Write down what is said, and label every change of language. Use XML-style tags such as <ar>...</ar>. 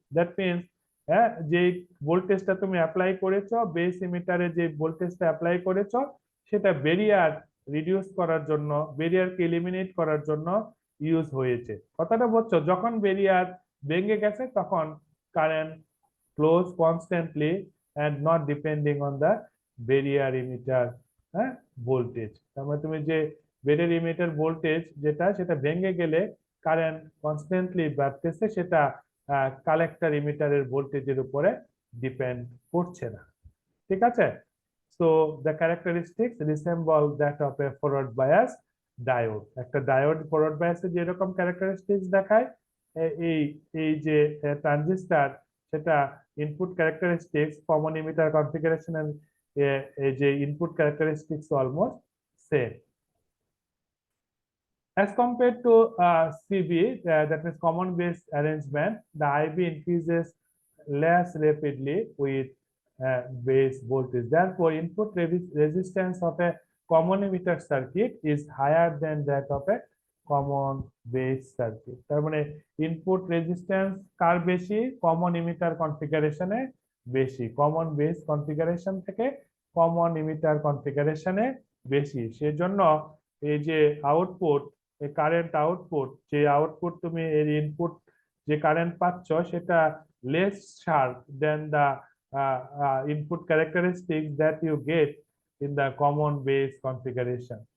<en>that means</en> <bn>যে ভোল্টেজটা তুমি অ্যাপ্লাই করেছো, বেস ইমিটারে যে ভোল্টেজটা অ্যাপ্লাই করেছো, সেটা ব্যারিয়ার রিডিউস করার জন্য, ব্যারিয়ারকে এলিমিনেট করার জন্য ইউজ হয়েছে। কথাটা বুঝছো? যখন ব্যারিয়ার ভেঙে গেছে তখন current</bn> <en>flows constantly and not depending on the barrier emitter voltage.</en> <bn>তার মানে তুমি যে ব্যারিয়ার ইমিটার ভোল্টেজ সেটা ভেঙে গেলে কারেন্ট কনস্ট্যান্টলি বাড়তেছে, সেটা কালেক্টর ইমিটারের ভোল্টেজের উপরে ডিপেন্ড করছে না। ঠিক আছে?</bn> <en>So the characteristics resemble that of a forward bias diode.</en> <bn>একটা ডায়োড ফরওয়ার্ড বায়াসে যেরকম ক্যারেক্টারিস্টিক্স দেখায়, এই এই যে ট্রানজিস্টর, সেটা ইনপুট ক্যারেক্টারিস্টিক্স কমন ইমিটার কনফিগারেশনের এই যে input characteristics almost same.</bn> <en>As compared to CB, that means common base arrangement, the IB increases less rapidly with base voltage. Therefore, input resistance of a common emitter circuit is higher than that of a common base circuit.</en> <bn>তার মানে input resistance কার বেশি? Common emitter কনফিগারেশনে বেশি, common base configuration থেকে common emitter কনফিগারেশনে বেশি। সেজন্য এই যে output, এই কারেন্ট আউটপুট, যে আউটপুট তুমি এর ইনপুট যে কারেন্ট পাচ্ছ, সেটা</bn> <en>Less sharp then the input characteristics that you get in the common base configuration.</en>